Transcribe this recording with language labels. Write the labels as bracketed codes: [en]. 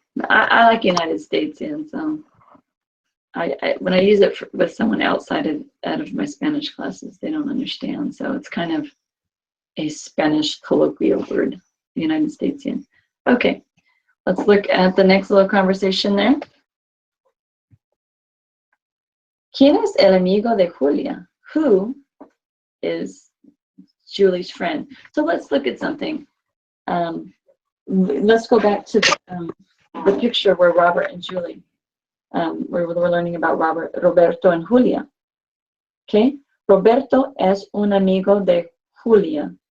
[en] I like United States, and so when I use it with someone outside out of my Spanish classes, they don't understand. So it's kind of a Spanish colloquial word, United Statesian. Okay, let's look at the next little conversation there. [es] ¿Quién es el amigo de Julia? [en] Who is Julie's friend? So let's look at something. Let's go back to the picture where Robert and Julie, where we're learning about Roberto and Julia. [es] Okay, Roberto es un amigo de Julia.